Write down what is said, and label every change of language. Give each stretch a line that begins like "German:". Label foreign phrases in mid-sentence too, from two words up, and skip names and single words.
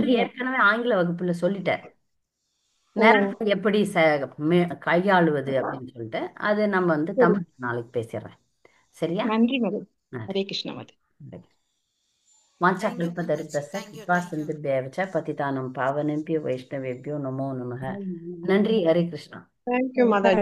Tamil: நன்றி மாதாஜி. ஏற்கனவே ஆங்கில வகுப்புல சொல்லிட்டேன். ஓ நேரத்தை எப்படி கையாளுவது அப்படின்னு சொல்லிட்டு அது நம்ம வந்து சரி. தமிழ் நாளைக்கு பேசிடுறேன். சரியா? நன்றி மாதாஜி. நன்றி. ஹரே கிருஷ்ணா மாதாஜி.
Sanskrit: வாஞ்சா
Tamil: தேங்க்யூ
Sanskrit: கல்பதரிச
Tamil: மாதாஜி. தேங்க்யூ
Sanskrit: கிருபா
Tamil: தேங்க்யூ.
Sanskrit: சிந்துभ्यश्च पतितानं पावनेभ्यो वैष्णवेभ्यो नमो नमः.
Tamil: நன்றி. ஹரே கிருஷ்ணா. தேங்க்யூ மாதாஜி.